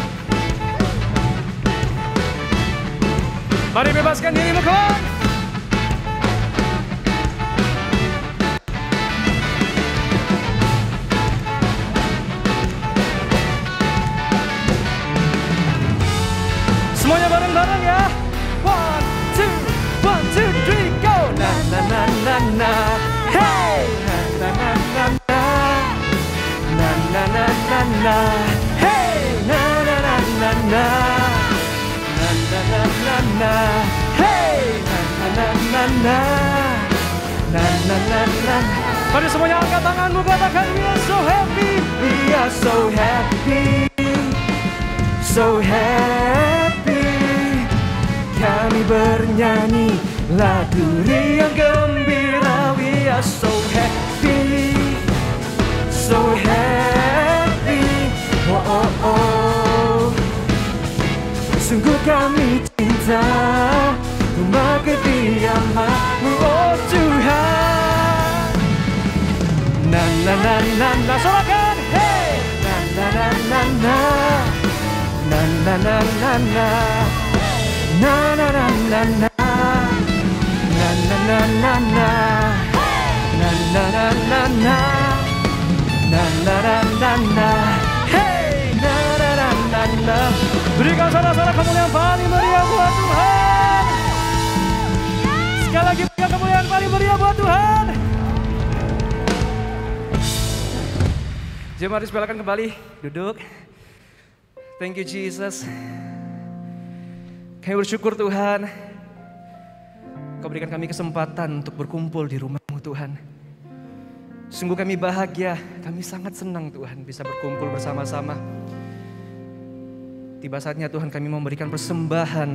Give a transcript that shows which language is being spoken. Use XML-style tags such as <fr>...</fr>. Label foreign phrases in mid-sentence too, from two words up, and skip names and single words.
<id>Mari bebaskan dirimu, kawan. Semuanya bareng-bareng ya. 1, 2, 3, go. Na na na na na. Hey. Na na na na na. Na na na na na. Hey. Na na na na na. Na na na na na. Hey. Na na na na na. Na na na na. Mari semuanya angkat tanganmu, katakan</id> <en>we are so happy. We are so happy, so happy.</en> <id>Kami bernyanyi lagu riang gembira.</id> <en>We are so happy, so happy. Oh, oh, oh.</en> <id>Sungguh kami cinta rumah kediaman-Mu, oh Tuhan. Na na na na na, sorakan. Hey. Na na na na na. Na na na na na. Na na na na na. Na na na na na. Na na na na, na na na na na, hey, na na na na na. Berikan sorak-sorak kemuliaan paling meriah buat Tuhan. Sekali lagi berikan kemuliaan paling meriah buat Tuhan. Jemaat silakan kembali duduk.</id> <en>Thank you Jesus.</en> <id>Kami bersyukur Tuhan, Kau berikan kami kesempatan untuk berkumpul di rumah-Mu Tuhan. Sungguh kami bahagia, kami sangat senang Tuhan bisa berkumpul bersama-sama. Tiba saatnya Tuhan kami memberikan persembahan.</id>